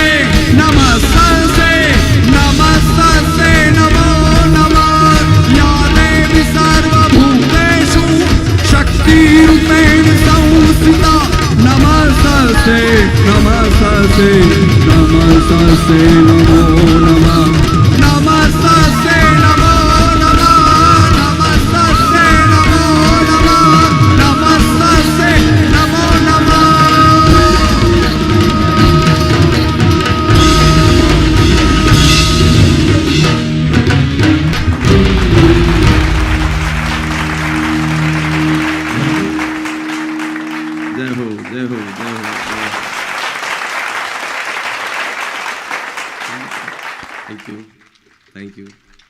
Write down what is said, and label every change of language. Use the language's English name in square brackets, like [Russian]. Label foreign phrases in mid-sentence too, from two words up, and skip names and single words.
[Sanskrit] नमस्ते नमस्ते नमो नमः या देवी सर्वभूतेषु शक्तिरूपेण संस्थिता नमस्ते नमस्ते नमस्ते नमो नमः नमस्ते नमो नमः नमस्ते नमो नमः नमस्ते नमो नमः [Hindi] जय हो जय हो जय हो [English] thank you